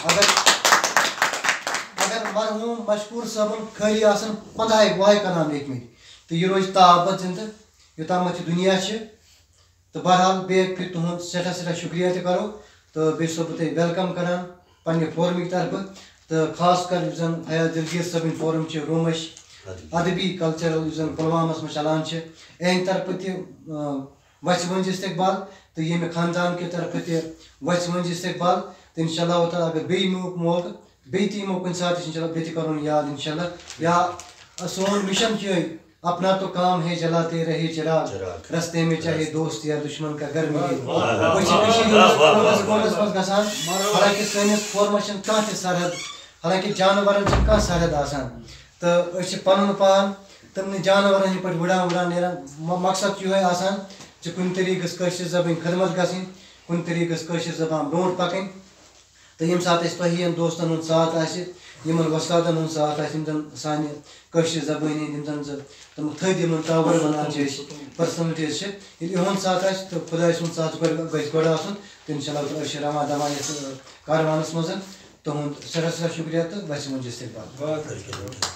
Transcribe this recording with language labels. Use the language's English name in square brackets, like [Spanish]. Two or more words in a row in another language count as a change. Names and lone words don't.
[Kashmiri] اگر مرحوٗم مشکوٗر صٲبن خٲلی آسان 15-20 کلام لیکھمٕتۍ تہٕ یہِ روزِ تابت زِندٕ یوٚتامتھ یہِ دُنیا چھِ تہٕ بہرحال بیٚیہِ پھِرِ تُہُنٛد سٮ۪ٹھاہ سٮ۪ٹھاہ شُکریہ تہِ کرو تہٕ بیٚیہِ چھُسو بہٕ تۄہہِ ویلکم کران پننہِ فورمٕکۍ طرفہٕ تہٕ خاص کر یُس زن فیاض دلگیر صٲبٕنۍ فورم چھِ رومش ادبی کلچرل یُس زن پُلوامس منٛز چلان چھِ اہنٛدِ طرفہٕ تہِ وژھِ ؤنٛزۍ استقبال تہٕ ییٚمہِ خاندان کہِ طرفہٕ تہِ وژھِ ؤنٛزۍ استقبال تہٕ انشاء اللہ تعالیٰ اگر بیٚیہِ میوٗک موقعہٕ بیٚیہِ تہِ یِمو کُنہِ ساتہٕ انشاء اللہ بیٚیہِ تہِ کرون یاد انشاء اللہ یا سون مشن چھُ یِہوٚے [Urdu] اپنا تو کام ہے جلاتے رہے چراغ رستے میں چاہے دوست یا دشمن کا گھر ملے [Kashmiri] أسۍ چھِ کٔشیٖرِ ہٕنٛدِس کوٗنس منٛز گژھان حالانکہِ سٲنِس فورمس چھنہٕ کانٛہہ تہِ سرحد حالانکہِ جانورن چھنہٕ کانٛہہ سرحد آسان تہٕ أسۍ چھِ پنُن پان تِمنٕے جانورن ہٕنٛدۍ پٲٹھۍ وٕڑان نیران مقصد چھُ یِہوٚے آسان زِ کُنہِ طریٖقہٕ گٔژھ کٲشِر زبٲنۍ خدمت گژھٕنۍ کُنہِ طریٖقہٕ گٔژھ کٲشِر زبان برونٛٹھ پکٕنۍ تہٕ ییٚمہِ ساتہٕ اَسہِ تۄہہِ ہِوٮ۪ن دوستن ہُنٛد ساتھ آسہِ یِمن وۄستادن ہُنٛد ساتھ آسہِ یِم زن سانہِ کٲشِر زبٲنۍ ہٕنٛدۍ یِم زن تِم تھٔدۍ یِمن ٹاور ونان چھِ أسۍ پٔرسنلٹیٖز چھِ ییٚلہِ یِہُنٛد ساتھ آسہِ تہٕ خۄداے سُنٛد ساتھ گژھِ گۄڈٕ آسُن تہٕ انشاء اللہ تعالیٰ أسۍ چھِ رواں دواں یتھ کاروانس منٛز تُہُنٛد سٮ۪ٹھاہ سٮ۪ٹھاہ شُکریہ تہٕ وژھِ ؤنٛزۍ استقبال